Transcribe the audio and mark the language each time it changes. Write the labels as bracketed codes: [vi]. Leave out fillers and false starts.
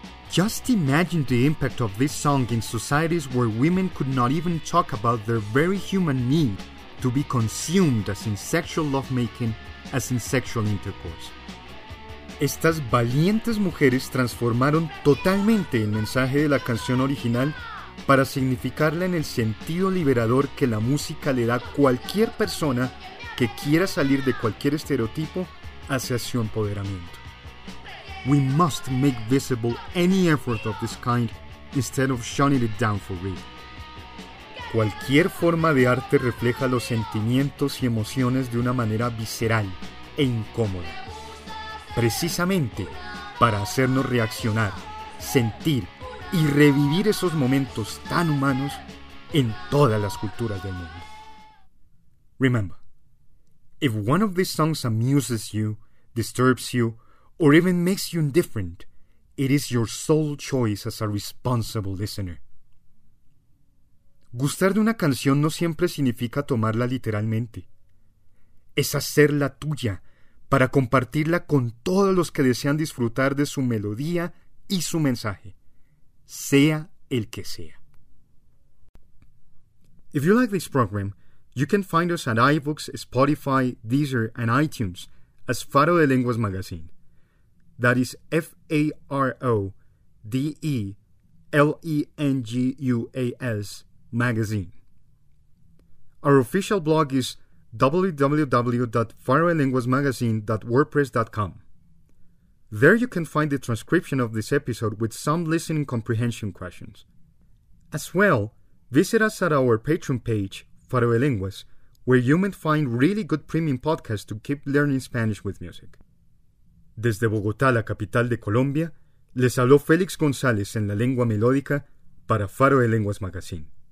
[en] Just imagine the impact of this song in societies where women could not even talk about their very human need to be consumed as in sexual lovemaking, as in sexual intercourse. [es] Estas valientes mujeres transformaron totalmente el mensaje de la canción original para significarla en el sentido liberador que la música le da a cualquier persona que quiera salir de cualquier estereotipo hacia su empoderamiento. [en] We must make visible any effort of this kind instead of shutting it down for real. [es] Cualquier forma de arte refleja los sentimientos y emociones de una manera visceral e incómoda. Precisamente para hacernos reaccionar, sentir y revivir esos momentos tan humanos en todas las culturas del mundo. [en] Remember, if one of these songs amuses you, disturbs you, or even makes you indifferent, it is your sole choice as a responsible listener. [es] Gustar de una canción no siempre significa tomarla literalmente. Es hacerla tuya para compartirla con todos los que desean disfrutar de su melodía y su mensaje, sea el que sea. [en] If you like this program, you can find us at iBooks, Spotify, Deezer, and iTunes as Faro de Lenguas Magazine. That is FARODELENGUAS magazine. Our official blog is www.faroelenguasmagazine.wordpress.com. There you can find the transcription of this episode with some listening comprehension questions. As well, visit us at our Patreon page, Faroelenguas, where you may find really good premium podcasts to keep learning Spanish with music. [es] Desde Bogotá, la capital de Colombia, les habló Félix González en La Lengua Melódica para Faro de Lenguas Magazine.